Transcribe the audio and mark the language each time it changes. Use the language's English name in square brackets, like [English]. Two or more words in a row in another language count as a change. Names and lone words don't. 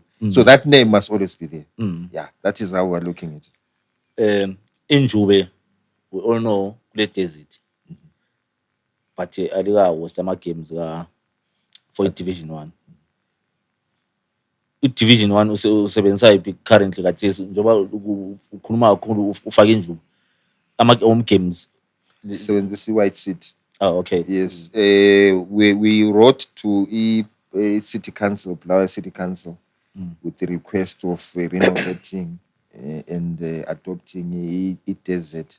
[English] So that name must always be there. Yeah, that is how we're looking at it. In Juve, we all know the desert. [North Ndebele] But alika host ama-games for i-Division 1. I-Division 1 usebenzisa yiphi currently kathesi, njengoba ukhuluma kakhulu ufake Injuba ama-home games sebenzisa i-White City. [English] Oh, okay. Yes. We wrote to City Council, Bulawayo City Council, with the request of renovating and adopting a desert.